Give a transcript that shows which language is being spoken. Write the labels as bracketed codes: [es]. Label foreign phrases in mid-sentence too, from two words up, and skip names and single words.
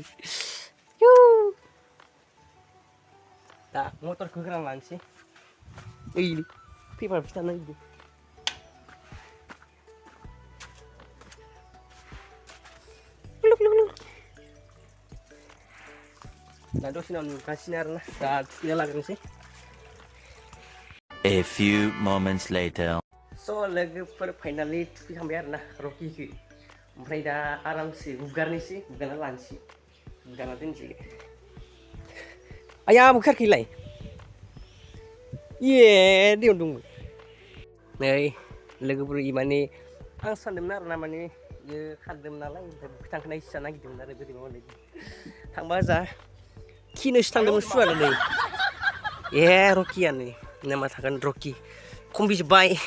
[brx] दा मटरखौ होना लानोसै ओइ पेपार फिथा नागिरदों। दा दसे उनाव नुगासिनो आरोना दा थुखैना लाग्रोनोसै। [en] A few moments later. [brx] स' लोगोफोर फाइनालि थुखैखांबाय आरोना रकिखौ। ओमफ्राय दा आरामसे हुगारनोसै हुगारना लानोसै हुगारना दोनसै। आया बुखारखैलाय ए दैयाव दंमोन। नै लोगोफोर माने आं सानदोंमोन आरोना माने इयो खारदोंमोन नालाय ओमफ्राय थांखोना इसे जानो नागिरदोंमोन आरो बोरैबा मोनबाय थांबा जा खिनोसो थांदोंमोन सुवानो नै ए रकियानो नामा थागोन रकि खमफिजोब्बाय।